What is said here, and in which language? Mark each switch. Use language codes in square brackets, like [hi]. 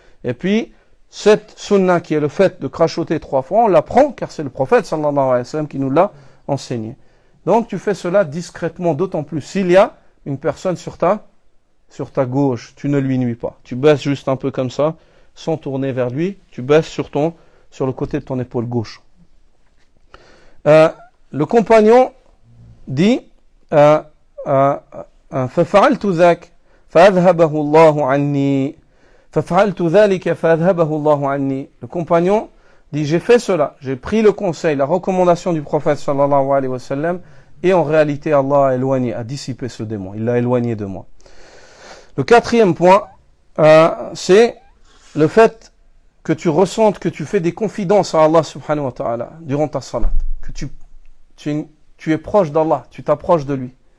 [fr] Et puis, cette sunna qui est le fait de crachoter 3 fois, on l'apprend car c'est le prophète sallallahu alayhi wa sallam qui nous l'a enseigné. Donc tu fais cela discrètement, d'autant plus s'il y a une personne sur ta gauche, tu ne lui nuis pas. Tu baisses juste un peu comme ça, sans tourner vers lui, tu baisses sur le côté de ton épaule gauche. Le compagnon dit [ar] فَفَعَلْتُ ذَاكَ فَأَذْهَبَهُ اللَّهُ عَنِّي فَفَعَلْتُ ذَلِكَ فَأَذْهَبَهُ اللَّهُ عَنِّي. [fr] Le compagnon dit j'ai fait cela, j'ai pris le conseil, la recommandation du prophète sallallahu alayhi wa sallam et en réalité Allah a éloigné, a dissipé ce démon, il l'a éloigné de moi. Le 4e point, c'est le fait que tu ressentes que tu fais des confidences à Allah subhanahu wa ta'ala durant ta salat, que tu es proche d'Allah, tu t'approches de lui.